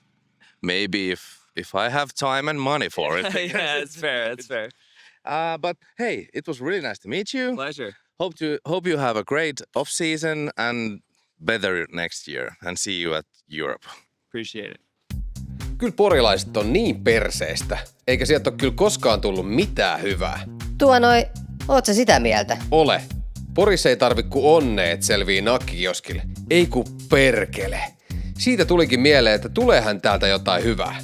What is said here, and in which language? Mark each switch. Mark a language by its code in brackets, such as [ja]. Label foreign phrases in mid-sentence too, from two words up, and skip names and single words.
[en] Maybe if I have time and money for it. Yeah, it's fair. But hey, it was really nice to meet you. Pleasure. Hope you have a great off season and better next year, and see you at Europe. Appreciate it. [fi] Kyllä porilaiset on niin perseestä, eikä sieltä ole kyllä koskaan tullut mitään hyvää. Oot sä sitä mieltä? Ole. Porissa ei tarvi ku onneet selvii nakkioskille. Ei ku perkele. Siitä tulikin mieleen, että tuleehan täältä jotain hyvää.